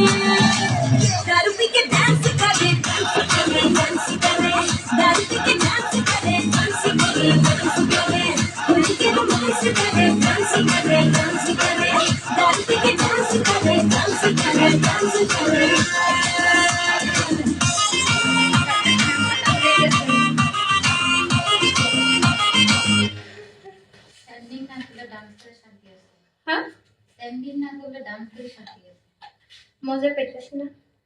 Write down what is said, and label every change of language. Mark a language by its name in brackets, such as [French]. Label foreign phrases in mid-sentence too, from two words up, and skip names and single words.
[Bhojpuri] दारू पी के डांस करे डांस करे दारू पी के डांस करे डांस करे होली के रोमांस करे डांस करे दारू पी के डांस करे डांस करे [Bangla] স্ট্যান্ডিং না করলে ডান্স করে শান্তি আছে হ্যাঁ স্ট্যান্ডিং না করলে ডান্স করে শান্তি আছে মজা পেতেছে না